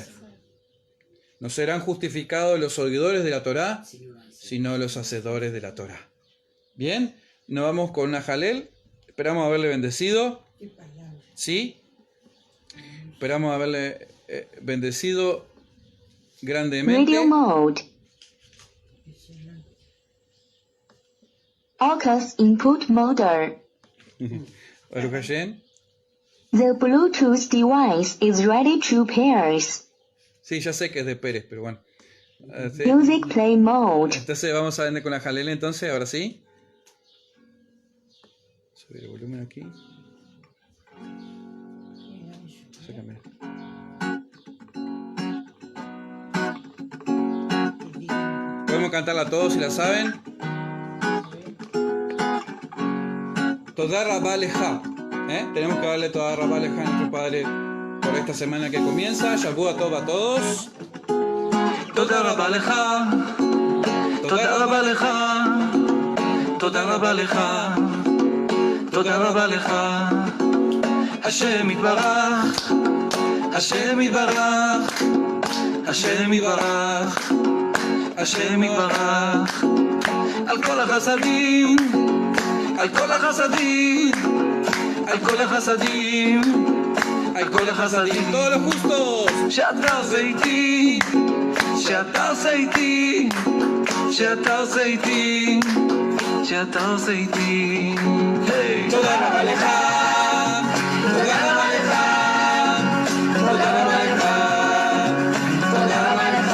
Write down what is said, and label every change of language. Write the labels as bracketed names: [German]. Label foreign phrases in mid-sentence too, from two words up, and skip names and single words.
[Spanish] No serán justificados los oidores de la Torah, sino los hacedores de la Torah. Bien, nos vamos con una jalel. Esperamos haberle bendecido. Qué palabra. ¿Sí? Esperamos haberle bendecido grandemente. [English] Radio mode. [Spanish] Impresionante. [English] AUX input mode. [Hebrew] ברוך השם. [English] The Bluetooth device is ready to pairs. [Spanish] Sí, ya sé que es de Pérez, pero bueno. Sí. [English] Music play mode. [Spanish] Entonces vamos a ver con la jalel entonces, ahora sí. Subir el volumen aquí. Sácame. Podemos cantarla todos si la saben. [Hebrew] תודה רבה לך. [Spanish] Tenemos que darle [Hebrew] תודה רבה לך [Spanish] a nuestro Padre por esta semana que comienza. Shabu a todos. [Hebrew] תודה רבה לך, תודה רבה לך, תודה רבה לך, תודה רבה לך. השם יתברך, השם יתברך, השם יתברך, השם יתברך. על כל החסדים, על כל החסדים, על כל החסדים, על כל החסדים. [Spanish] Todos los justos. [Hebrew] שאתה עושה איתי, שאתה עושה איתי, שאתה עושה איתי, שאתה עושה איתי. תודה רבה לך, תודה רבה לך, תודה רבה לך, תודה רבה לך.